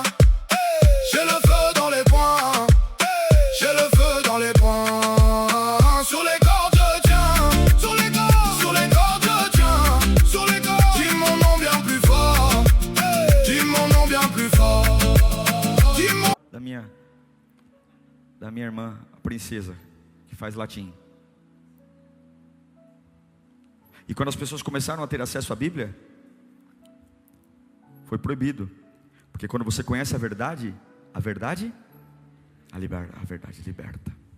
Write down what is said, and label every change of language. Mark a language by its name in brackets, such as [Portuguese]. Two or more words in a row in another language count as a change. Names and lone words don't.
[French] J'ai le feu dans les poings, j'ai le feu dans les poings. Sur les cordes je tiens, sur les cordes je tiens, sur les cordes. Dis mon nom bien plus fort, dis mon nom bien plus fort, dis mon... [Portuguese] Da minha irmã, a princesa, que faz latim. E quando as pessoas começaram a ter acesso à Bíblia, foi proibido. Porque quando você conhece a verdade liberta.